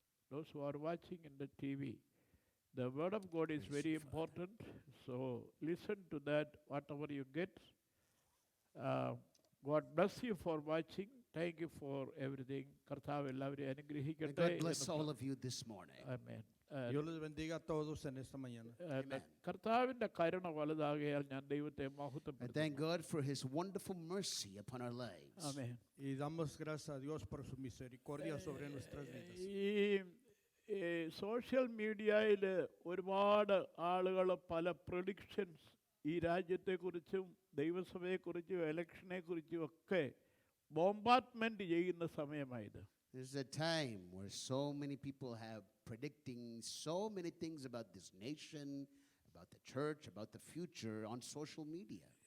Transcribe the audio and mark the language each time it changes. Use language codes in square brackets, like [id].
[en] Those who are watching in the TV, the Word of God is very important. So listen to that, whatever you get. God bless you for watching. Thank you for everything. [ml] കർത്താവ് എല്ലാവരെയും അനുഗ്രഹിക്കട്ടെ. [en] God bless all of you this morning. Amen. [es] Dios les bendiga a todos en esta mañana. [en] Amen. [ml] കർത്താവിന്റെ കരുണ വലുതാകയാൽ ഞാൻ ദൈവത്തെ [en] I [ml] മഹത്വപ്പെടുത്തുന്നു. [en] thank God for His wonderful mercy upon our lives. [ml] Amen. [es] Y damos gracias a Dios por su misericordia sobre nuestras vidas. [ml] ഈ social മീഡിയയിൽ ഒരുപാട് ആളുകൾ പല predictions ഈ രാജ്യത്തെക്കുറിച്ചും ദൈവസഭയെക്കുറിച്ചും ഇലക്ഷനെക്കുറിച്ചും ഒക്കെ ബോംബാർട്ട്മെന്റ് ചെയ്യുന്ന സമയമായത്. [en] There's a time where so many people have predicting so many things about this nation, about the church, about the future on social media.